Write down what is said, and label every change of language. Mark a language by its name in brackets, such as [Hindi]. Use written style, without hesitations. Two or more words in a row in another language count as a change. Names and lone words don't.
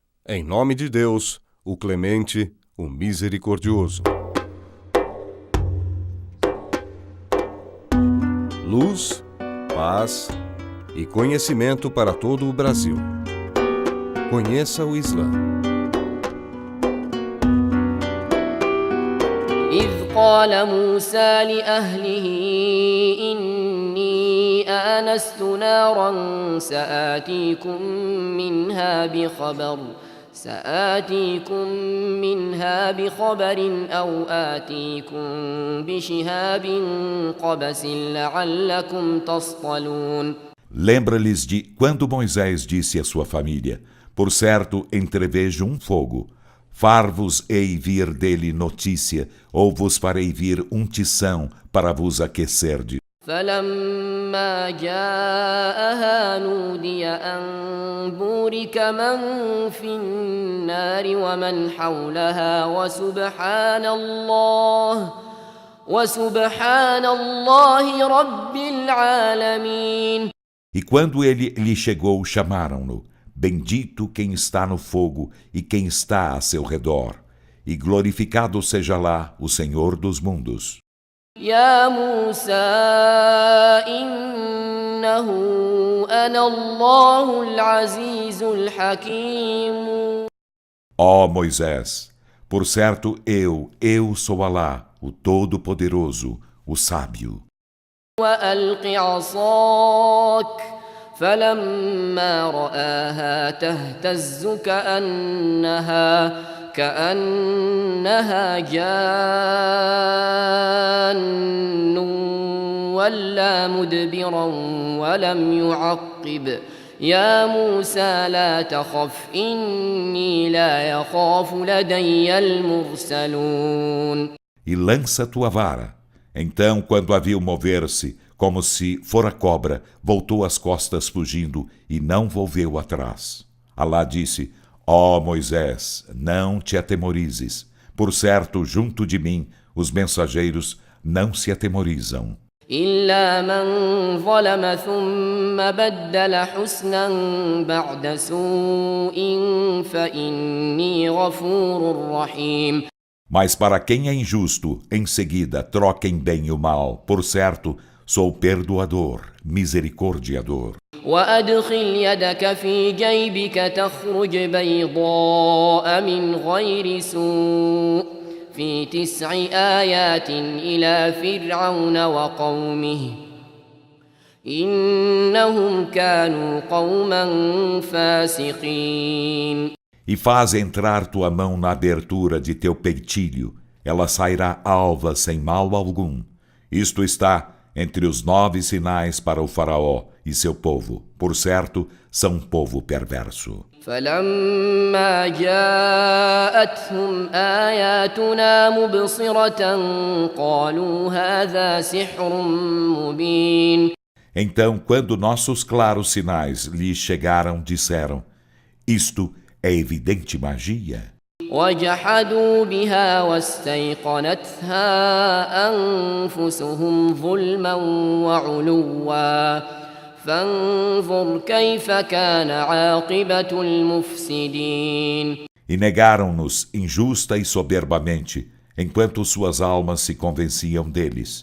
[Portuguese] Em nome de Deus, o clemente, o misericordioso. Luz, paz e conhecimento para todo o Brasil. Conheça o Islã. [Arabic] إذ قال موسى لأهله إني آنست نارا سآتيكم منها بخبر أو آتيكم بشهاب قبس لعلكم تصطلون. [Portuguese] Lembra-lhes de quando Moisés disse à sua família: Por certo, entrevejo um fogo. Far-vos-ei vir dele notícia, ou vos farei vir um tição para vos aquecerdes. [Arabic] فلما جاءها نودي أن بورك من في النار ومن حولها وسبحان الله رب العالمين. [Portuguese] E quando ele lhe chegou, chamaram-no: Bendito quem está no fogo e quem está a seu redor, e glorificado seja lá o Senhor dos mundos. [Arabic] يا موسى إنه أنا الله العزيز الحكيم. [Portuguese] Ó Moisés, por certo eu sou Alá, o Todo-Poderoso, o Sábio. [Arabic] وألق عصاك فلما رآها تهتز كأنها جان ولا مدبرا ولم يعقب يا موسى لا تخف إني لا يخاف لدي المرسلون. [Portuguese] E lança tua vara. Então, quando a viu mover-se, como se fora cobra, voltou as costas fugindo e não volveu atrás. Alá disse: Ó Moisés, não te atemorizes. Por certo, junto de mim, os mensageiros não se atemorizam. [Arabic] إلا من ظلم ثم بدل حسنا بعد سوء فإني غفور رحيم. [Portuguese] Mas para quem é injusto, em seguida troquem bem o mal. Por certo, sou perdoador, misericordiador. [Arabic] وأدخل يدك في جيبك تخرج بيضاء من غير سوء في 9 آيات إلى فرعون وقومه إنهم كانوا قوما فاسقين. [Portuguese] E faz entrar tua mão na abertura de teu peitilho, ela sairá alva sem mal algum. Isto está entre os 9 sinais para o faraó e seu povo. Por certo, são um povo perverso. [Arabic] فلما جاءتهم آياتنا مبصرة قالوا هذا سحر مبين. [Portuguese] Então, quando nossos claros sinais lhes chegaram, disseram: Isto é evidente magia. [Arabic] وجحدوا بها واستيقنتها أنفسهم ظلما وعلوا فانظر كيف كان عاقبة المفسدين. [Portuguese] E negaram-nos injusta e soberbamente, enquanto suas almas se convenciam deles.